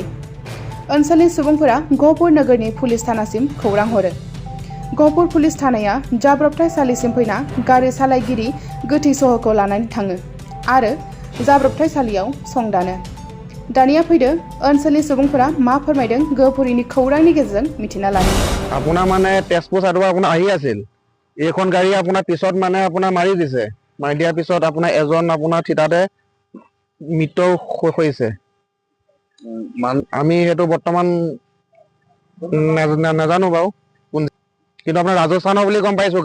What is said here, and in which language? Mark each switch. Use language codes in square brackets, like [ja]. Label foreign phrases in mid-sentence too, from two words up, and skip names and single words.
[brx] ओनसोलनि सुबुंफोरा गहपुर नोगोरनि पुलिस थानासिम खौरां हरो। गहपुर पुलिस थानाया जाब्रबथाय सालिसिम फैना गारि सालायगिरि गोथै सहखौ लानानै थाङो आरो जाब्रबथाय सालियाव संदानो। दानिया फैदो ओनसोलनि सुबुंफोरा मा फोरमायदों गहपुरिनि खौरांनि गेजेरजों मिथिना लानो। [as] আপোনাৰ মানে তেজপুৰ চাইডৰ পৰা আপোনাৰ আহি আছিল, এইখন গাড়ী আপোনাৰ পিছত মানে আপোনাৰ মাৰি দিছে। মাৰি দিয়াৰ পিছত আপোনাৰ এজন আপোনাৰ থিতাতে মৃত্যু হৈছে। আমি সেইটো বৰ্তমান নাজানো বাৰু, কিন্তু আপোনাৰ ৰাজস্থানৰ বুলি গম পাইছো।